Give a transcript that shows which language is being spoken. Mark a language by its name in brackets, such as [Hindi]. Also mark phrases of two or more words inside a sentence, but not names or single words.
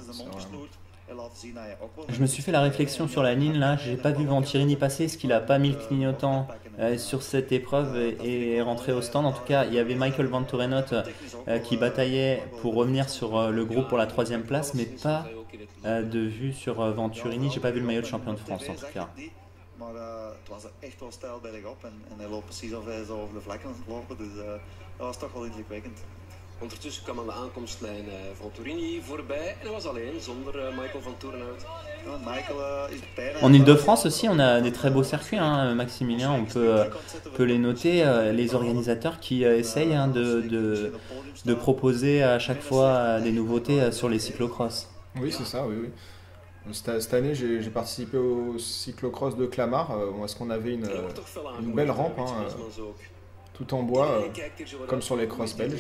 [French] Je me suis fait la réflexion sur la ligne là, j'ai pas vu Venturini passer, est-ce qu'il a pas mis le clignotant sur cette épreuve et est rentré au stand? En tout cas, il y avait Michael Vantorenot qui bataillait pour revenir sur le groupe pour la 3e place, mais pas de vue sur Venturini. J'ai pas vu le maillot de champion de France en tout cas. [Dutch] Ondertussen kwam aan de aankomstlijn Venturini voorbij en hij was alleen zonder Michael Vantorenhout. [French] En Ile-de-France aussi, on a des très beaux circuits, hein, Maximilien, on peut les noter, les organisateurs qui essayent hein, de proposer à chaque fois des nouveautés sur les cyclocross. Oui, c'est ça, oui. Cette année, j'ai participé au cyclocross de Clamart, où est-ce qu'on avait une belle rampe, hein, tout en bois, comme sur les crosses belges.